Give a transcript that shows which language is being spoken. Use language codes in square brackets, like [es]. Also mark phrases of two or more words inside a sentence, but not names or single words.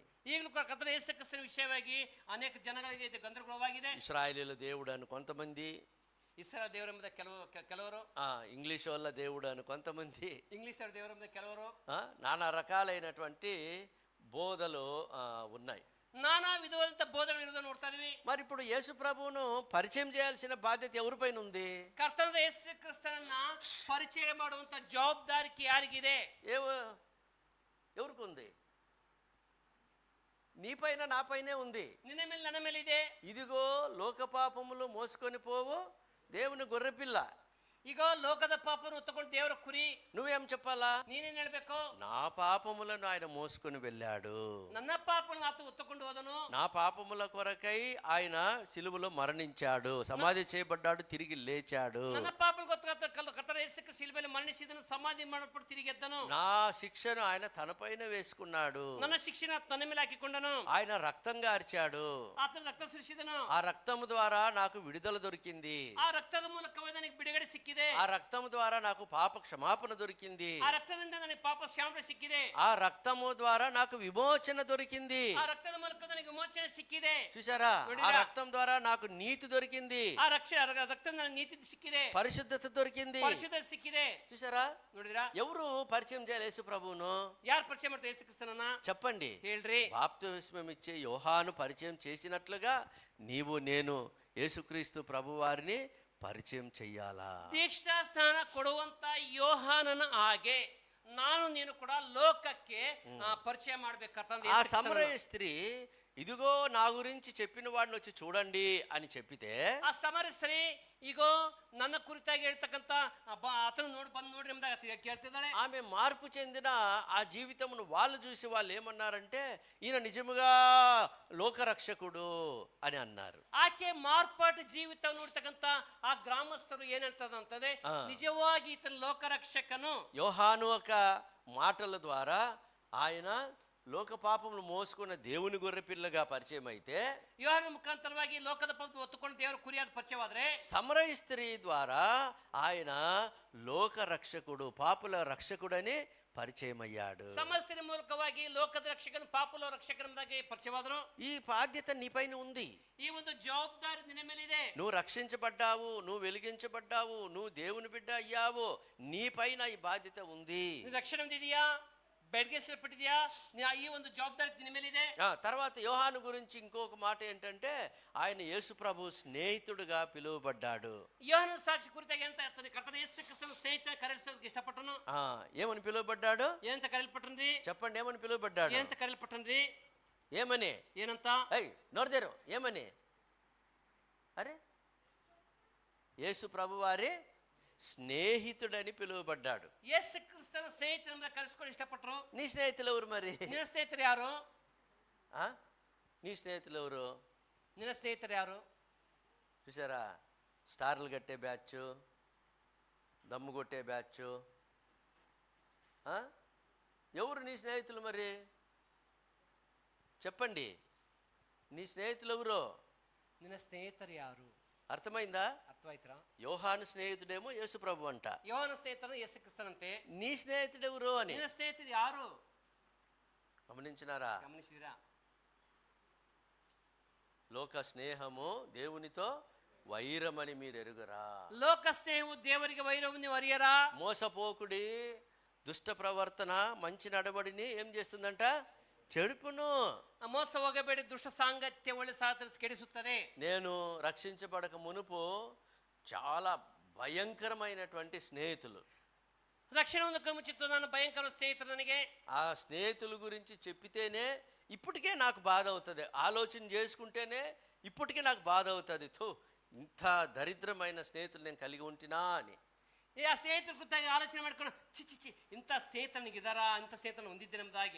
[kn] ಈಗಲೂ ಕೂಡ ಕರ್ತನ ಯೇಸು ಕ್ರಿಸ್ತನ ವಿಷಯವಾಗಿ ಅನೇಕ ಜನಗಳಿಗೆ ಇದು ಗಂದರಗೋಳವಾಗಿದೆ. [te] ఇశ్రాయేలీల దేవుడు అని కొంతమంది, [kn] ಇಸ್ರಾಯೇಲ್ ದೇವರೆಂಬುದ ಕೆಲವರು, [te] ఇంగ్లీష్ వాళ్ళ దేవుడు అని కొంతమంది, [kn] ಇಂಗ್ಲಿಷ್ ದೇವರೆಂಬುದ ಕೆಲವರು, [te] నానా రకాలైనటువంటి బోధలు ఉన్నాయి. [kn] ನಾನಾ ವಿಧವಾದಂತ ಬೋಧಗಳು ಇರೋದನ್ನು ನೋಡ್ತಾ ಇದೀವಿ. [te] మరి ఇప్పుడు యేసు ప్రభువును పరిచయం చేయాల్సిన బాధ్యత ఎవరిపైన ఉంది? [kn] ಕರ್ತನಾದ ಯೇಸು ಕ್ರಿಸ್ತನನ್ನ ಪರಿಚಯ ಮಾಡುವಂತ ಜವಾಬ್ದಾರಿ ಯಾರಿಗಿದೆ? [te] ఎవరికి ఉంది? నీపైన నాపైనే ఉంది. [kn] ನಿನ್ನ ಮೇಲೆ ನನ್ನ ಮೇಲೆ ಇದೆ. [te] ఇదిగో లోక పాపములు మోసుకొని పోవు దేవుని గొర్రెపిల్ల. [kn] ಈಗ ಲೋಕದ ಪಾಪವನ್ನು ಹೊತ್ತುಕೊಂಡು ದೇವರ ಕುರಿ. [te] నువ్వేం చెప్పాలా? [kn] ನೀನೇನ್ ಹೇಳ್ಬೇಕು? [te] నా పాపములను ఆయన మోసుకొని వెళ్ళాడు, [kn] ನನ್ನ ಪಾಪವನ್ನು ಆತ ಹೊತ್ತುಕೊಂಡು ಹೋದನು, [te] నా పాపముల కొరకై ఆయన సిలువలో మరణించాడు, సమాధి చేయబడ్డాడు, తిరిగి లేచాడు, [kn] ನನ್ನ ಪಾಪಗಳಿಗೆ ಕರ್ತನ ಯೇಸು ಕ್ರಿಸ್ತ ಶಿಲುಬೆಯಲ್ಲಿ ಮರಣಿಸಿದನು, ಸಮಾಧಿ ಮಾಡಲ್ಪಟ್ಟು ತಿರುಗಿ ಎದ್ದನು, [te] నా శిక్షను ఆయన తనపైన వేసుకున్నాడు, [kn] ನನ್ನ ಶಿಕ್ಷೆನ ತನ್ನ ಮೇಲೆ ಹಾಕಿಕೊಂಡನು, [te] ఆయన రక్తంగా అరిచాడు, [kn] ಆತನ ರಕ್ತ ಸುರಿಸಿದನು, [te] ఆ రక్తము ద్వారా నాకు విడుదల దొరికింది, [kn] ಆ ರಕ್ತದ ಮೂಲಕವೇ ನನಗೆ ಬಿಡುಗಡೆ ಸಿಕ್ಕಿದೆ, [te] ఆ రక్తము ద్వారా నాకు పాప క్షమాపణ దొరికింది, [kn] ಆ ರಕ್ತದಿಂದ ನನಗೆ ಪಾಪ ಕ್ಷಮಾಪಣೆ ಸಿಕ್ಕಿದೆ, [te] ఆ రక్తము ద్వారా నాకు విమోచన దొరికింది, [kn] ಆ ರಕ್ತದ ಮೂಲಕ ನನಗೆ ವಿಮೋಚನೆ ಸಿಕ್ಕಿದೆ. [te] చూసారా? ఆ రక్తం ద్వారా నాకు నీతి దొరికింది, [kn] ಆ ರಕ್ತದಿಂದ ನನಗೆ ನೀತಿ ಸಿಕ್ಕಿದೆ, [te] పరిశుద్ధత దొరికింది, [kn] ಪರಿಶುದ್ಧತೆ ಸಿಕ್ಕಿದೆ. [te] చూసారా? [kn] ನೋಡಿದ್ರಾ? [te] ఎవరు పరిచయం చేయాలి యేసు ప్రభువును? [kn] ಯಾರು ಪರಿಚಯ ಮಾಡ್ತಾರೆ ಯೇಸು ಕ್ರಿಸ್ತನನ್ನ? [te] చెప్పండి. [kn] ಹೇಳ್ರಿ. [te] బాప్తిస్మం ఇచ్చే యోహాను పరిచయం చేసినట్లుగా నీవు నేను యేసుక్రీస్తు ప్రభు వారిని పరిచయం చెయ్యాలా? [kn] ದೀಕ್ಷಾ ಸ್ನಾನ ಕೊಡುವಂತ ಯೋಹಾನನ ಹಾಗೆ ನಾನು ನೀನು ಕೂಡ ಲೋಕಕ್ಕೆ ಪರಿಚಯ ಮಾಡ್ಬೇಕು. [te] ఆ సమరయ స్త్రీ ఇదిగో నా గురించి చెప్పిన వాడిని వచ్చి చూడండి అని చెప్పితే, [kn] ಆ ಸಮರ ಸ್ತ್ರೀ ಈಗೋ ನನ್ನ ಕುರಿತಾಗಿ ಹೇಳ್ತಕ್ಕಂತ ಆತನ ಬಂದು ನೋಡ್ರಿ ಎಂಬುದಾಗಿ ಕೇಳ್ತಿದ್ದಾಳೆ. [te] ఆమె మార్పు చెందిన ఆ జీవితమును వాళ్ళు చూసి వాళ్ళు ఏమన్నారంటే, ఈయన నిజముగా లోకరక్షకుడు అని అన్నారు. [kn] ಆಕೆ ಮಾರ್ಪಾటు ಜೀವಿತ ನೋಡ್ತಕ್ಕಂತ ಆ ಗ್ರಾಮಸ್ಥರು ಏನ್ ಹೇಳ್ತದಂತಂದ್ರೆ, ನಿಜವಾಗಿ ಈತನ ಲೋಕರಕ್ಷಕನು. [te] యోహాను ఒక మాటల ద్వారా ఆయన లోక పాపములు మోసుకున్న దేవుని గొర్రె పిల్లగా పరిచయం అయితే, [kn] ಯೋಹಾನನ ಮುಖಾಂತರವಾಗಿ ಲೋಕದ ಪಾಪ ಹೊತ್ತುಕೊಂಡು ದೇವರ ಕುರಿಯಾದ ಪರಿಚಯವಾದ್ರೆ, [te] సమరయ స్త్రీ ద్వారా ఆయన లోక రక్షకుడు, పాపుల రక్షకుడని పరిచయం అయ్యాడు. [kn] ಸಮಸ್ಯೆ ಮೂಲಕವಾಗಿ ಲೋಕದ ರಕ್ಷಕನ ಪಾಪುಲ ರಕ್ಷಕನಾಗಿ ಪರಿಚಯವಾದರು. [te] ఈ బాధ్యత నీపైన ఉంది. [kn] ಈ ಒಂದು ಜವಾಬ್ದಾರಿ ನಿನ್ನ ಮೇಲಿದೆ. [te] నువ్వు రక్షించబడ్డావు, నువ్వు వెలిగించబడ్డావు, నువ్వు దేవుని బిడ్డ అయ్యావు, నీపైన ఈ బాధ్యత ఉంది. [kn] ರಕ್ಷಣೆ ಹೊಂದಿದೆಯಾ, ಬೆಳಗಿಸಲ್ಪಟ್ಟಿದೆಯಾ, ಈ ಒಂದು ಜವಾಬ್ದಾರಿ ನಿನ್ನ ಮೇಲಿದೆ. [te] తర్వాత యోహాను గురించి ఇంకొక మాట ఏంటంటే, ఆయన యేసు ప్రభు స్నేహితుడుగా పిలువబడ్డాడు. [kn] ಯೋಹಾನನ ಸಾಕ್ಷಿ ಕುರಿತಾಗಿ ಅಂತ ಕರ್ತನ ಯೇಸು ಕ್ರಿಸ್ತನ ಸ್ನೇಹಿತರ ಕರೆಸೋದಕ್ಕೆ ಇಷ್ಟಪಟ್ಟನು. [te] ఏమని పిలువబడ్డాడు? [kn] ಏನಂತ కరెల్పట్టನ್ರಿ? [te] చెప్పండి, ఏమని పిలువబడ్డాడు? [kn] ಏನಂತ కరెల్పట్టನ್ರಿ? [te] ఏమని? [kn] ಏನಂತ? [te] నోడదేరు ఏమని? అరే, యేసు ప్రభు వారి స్నేహితుడని పిలువబడ్డాడు. [kn] ಯೇಸು ಕ್ರಿಸ್ತನ ಸ್ನೇಹಿತರಿಂದ ಕರೆಸ್ಕೊಂಡು ಇಷ್ಟಪಟ್ಟರು. [te] నీ స్నేహితులు ఎవరు మరి? [kn] ನಿನ್ನ ಸ್ನೇಹಿತರು ಯಾರು? [te] నీ స్నేహితులు ఎవరు? [kn] ನಿನ್ನ ಸ್ನೇಹಿತರು ಯಾರು? [te] చూసారా? స్టార్లు కట్టే బ్యాచ్, దమ్ము కొట్టే బ్యాచ్. ఎవరు నీ స్నేహితులు మరి? చెప్పండి, నీ స్నేహితులు ఎవరు? [kn] ನಿನ್ನ ಸ್ನೇಹಿತರು ಯಾರು? [te] అర్థమైందా? [kn] ಅರ್ಥವಾಯ್ತಾ? [te] యోహాను స్నేహితుడేమో యేసు ప్రభు అంట. [kn] ಯೋಹಾನ ಸ್ನೇಹಿತರು ಯೇಸು ಕ್ರಿಸ್ತನಂತೆ. [te] నీ స్నేహితుడు ఎవరు అని [kn] ನಿನ್ನ ಸ್ನೇಹಿತರು ಯಾರು? [te] గమనించినారా? [kn] ಗಮನಿಸಿದಿರಾ? [te] లోక స్నేహము దేవునితో వైరమని మీరు ఎరుగరా? [kn] ಲೋಕ ಸ್ನೇಹವು ದೇವರಿಗೆ ವೈರವನ್ನು ನೀವು ಅರಿಯರಾ? [te] మోసపోకుడి దుష్ట ప్రవర్తన మంచి నడవడిని ఏం చేస్తుందంట? చెడుపును. [kn] ಮೋಸ ಹೋಗಬೇಡಿ, ದುಷ್ಟ ಸಾಂಗತ್ಯ ಒಳ್ಳೆ ಸಾಧನ ಕೆಡಿಸುತ್ತದೆ. [te] నేను రక్షించబడక మునుపు చాలా భయంకరమైనటువంటి స్నేహితులు, [kn] ರಕ್ಷಣೆ ಹೊಂದಕ್ಕೆ ಮುಂಚಿತ್ತು ನನ್ನ ಭయంకರ ಸ್ನೇಹಿತರು ನನಗೆ [te] ఆ స్నేహితుల గురించి చెప్పితేనే ఇప్పటికే నాకు బాధ అవుతుంది, ఆలోచన చేసుకుంటేనే ఇప్పటికే నాకు బాధ అవుతుంది. థూ, ఇంత దరిద్రమైన స్నేహితులు నేను కలిగి ఉంటినా అని. [kn] ಆ ಸ್ನೇಹಿತರ ಕುರಿತಾಗಿ ಆಲೋಚನೆ ಮಾಡ್ಕೊಂಡು చి ಇಂಥ ಸ್ನೇಹಿತರು ನನಗಿದಾರಾ, ಇಂಥ ಸ್ನೇಹಿತರನ್ನು ಹೊಂದಿದ್ದೆ ನಮ್ದಾಗಿ.